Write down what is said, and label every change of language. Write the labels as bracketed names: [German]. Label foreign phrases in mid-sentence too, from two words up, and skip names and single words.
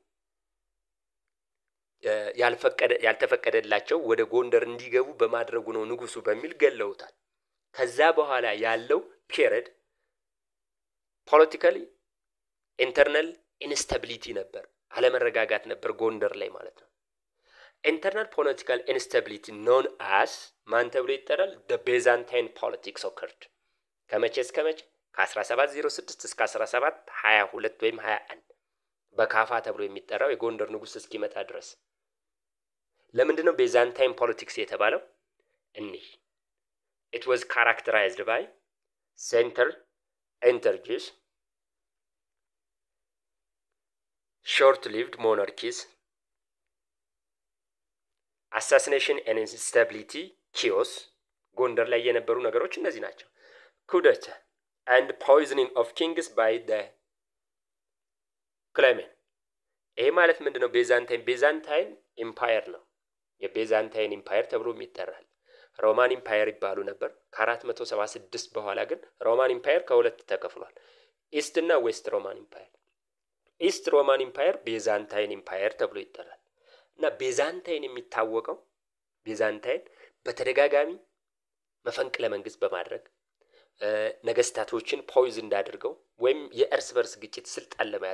[Amharic] ያልተፈቀደላቸው ወደ ጎንደር እንዲገቡ በማድረጉ ነው ንጉሱ በሚል ገለውታል። ከዛ በኋላ ያለው [English] period politically internal instability [Amharic] ነበር፣ አለመረጋጋት ነበር ጎንደር ላይ ማለት ነው። [English] internal political instability known as [Amharic] ማን ተብሎ ይጠራል? [English] the Byzantine politics occurred [Amharic] ከመቼ እስከ መቼ? ከ1706 እስከ 1722 ወይም 21 በካፋ ተብሎ የሚጠራው የጎንደር ንጉስ እስኪመጣ ድረስ። ለምንድነው [English] Byzantine politics [Amharic] የተባለው? [English] it was characterized by center intrigues, short-lived monarchies, assassination and instability, chaos [Amharic] ጎንደር ላይ የነበሩ ነገሮች እነዚህ ናቸው። [English] coup d'etat and poisoning of kings by the claimant። [Amharic] ይሄ ማለት ምንድነው? ቤዛንታይን ኢምፓየር ነው። የቤዛንታይን ኢምፓየር ተብሎ ይጠራል። ሮማን ኢምፓየር ይባሉ ነበር። ከ476 በኋላ ግን ሮማን ኢምፓየር ከሁለት ተከፍሏል፣ ኢስት እና ዌስት ሮማን ኢምፓየር። ኢስት ሮማን ኢምፓየር ቤዛንታይን ኢምፓየር ተብሎ ይጠራል። እና ቤዛንታይን የሚታወቀው በተደጋጋሚ መፈንቅለ መንግስት በማድረግ ነገስታቶችን ፖይዝን እንዳደርገው ወይም የእርስ በርስ ግጭት ስልጣን ለመያዝ